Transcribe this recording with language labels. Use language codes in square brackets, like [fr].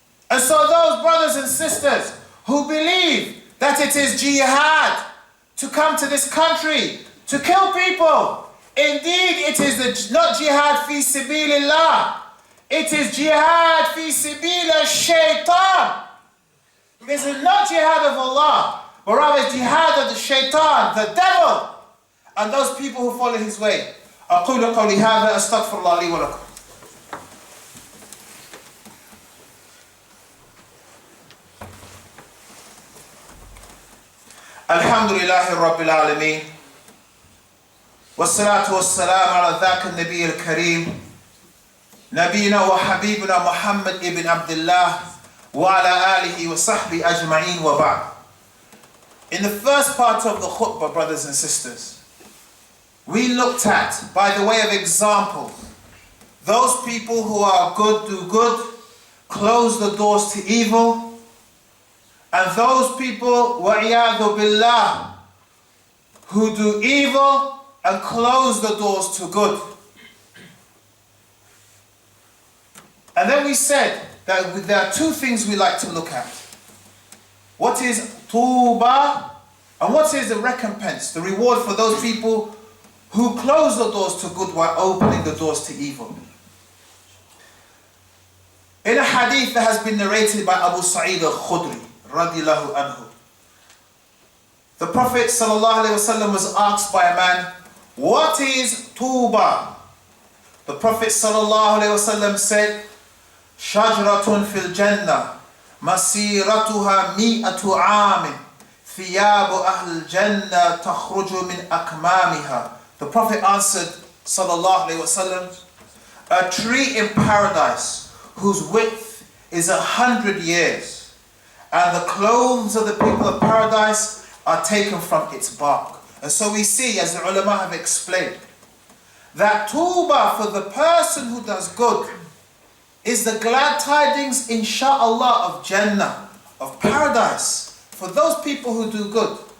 [en] And so those brothers and sisters who believe that it is jihad to come to this country to kill people, indeed it is not jihad fi sabilillah. It is jihad fi sabila shaitan. This is not jihad of Allah, but rather it's jihad of the shaitan, the devil, and those people who follow his way. [ar] أقول قولي هذا أستغفر الله لي ولكم. الحمد لله رب العالمين والصلاة والسلام على ذاك النبي الكريم نبينا وحبيبنا محمد ابن عبد الله وعلى آله وصحبه أجمعين وبعد. [en] In the first part of the khutbah, brothers and sisters, we looked at, by the way of example, those people who are good do good, close the doors to evil, and those people, wa'iyadu billah, who do evil and close the doors to good. And then we said that there are two things we like to look at. What is tuba, and what is the recompense, the reward for those people who close the doors to good while opening the doors to evil. In a hadith that has been narrated by Abu Sa'id al-Khudri, radiyallahu anhu, the Prophet sallallahu alaihi wasallam was asked by a man, what is tuba? The Prophet sallallahu alaihi wasallam said, [ar] شجرة في الجنة مسيرتها 100 عام ثياب أهل الجنة تخرج من أكمامها. [en] The Prophet answered sallallahu alaihi wasallam, a tree in paradise whose width is 100 years, and the clothes of the people of paradise are taken from its bark. And so we see, as the ulama have explained, that tuba for the person who does good is the glad tidings, insha'Allah, of Jannah, of paradise, for those people who do good.